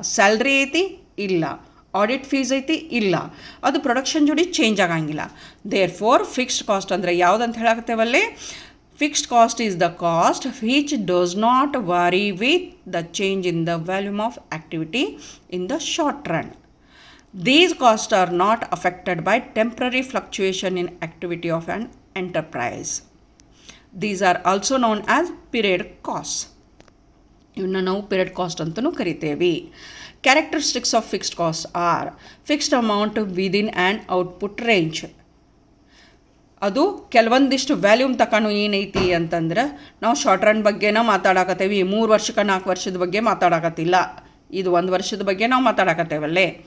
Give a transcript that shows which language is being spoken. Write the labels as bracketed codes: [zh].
[kn] Salary ಐತಿ ಇಲ್ಲ. Audit fees ಐತಿ ಇಲ್ಲ. ಅದು ಪ್ರೊಡಕ್ಷನ್ ಜೋಡಿ ಚೇಂಜ್ ಆಗಂಗಿಲ್ಲ. [en] therefore fixed cost [kn] ಅಂದರೆ ಯಾವುದಂತ ಹೇಳಾಕತ್ತೇವಲ್ಲಿ, [en] Fixed cost is the cost which does not vary with the change in the volume of activity in the short run. These costs are not affected by temporary fluctuation in activity of an enterprise. These are also known as period costs. [kn] ಇವನ್ನ ನಾವು period cost ಅಂತಲೂ ಕರಿತೇವೆ. [en] Characteristics of fixed cost are fixed amount within and output range. [kn] ಅದು ಕೆಲವೊಂದಿಷ್ಟು volume ತಕೊಂಡು ಏನೈತಿ ಅಂತಂದ್ರೆ ನಾವು ಶಾರ್ಟ್ ರನ್ ಬಗ್ಗೆನ ಮಾತಾಡಕತ್ತೇವೆ. 3 ವರ್ಷಕ್ಕೆ 4 ವರ್ಷದ ಬಗ್ಗೆ ಮಾತಾಡಕತ್ತಿಲ್ಲ, ಇದು 1 ವರ್ಷದ ಬಗ್ಗೆ ನಾವು ಮಾತಾಡಕತ್ತೇವಲ್ಲೇ.